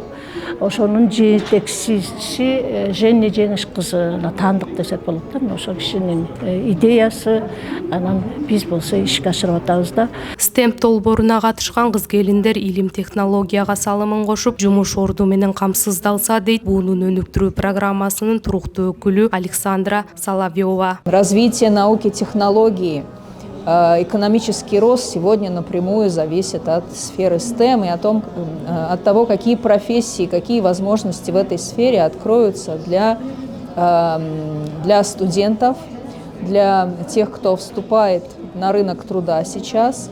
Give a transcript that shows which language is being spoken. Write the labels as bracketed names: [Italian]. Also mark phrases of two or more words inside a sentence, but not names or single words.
[Kyrgyz] Ошонун жетекчиси Женя Жеңиш кызына таандык десек болот да. Ошо кишинин идеясы, анан биз болсо ишке ашырып атабыз да. STEM долбооруна катышкан кыз-келиндер илим технологияга салымын кошуп, жумуш орду менен камсыздалса дейт буунун өнүктүрүү программасынын туруктуу өкүлү Александра Соловьева. [Russian] Развитие науки, технологии, экономический рост сегодня напрямую зависит от сферы STEM и от того, какие профессии, какие возможности в этой сфере откроются для студентов, для тех, кто вступает на рынок труда сейчас.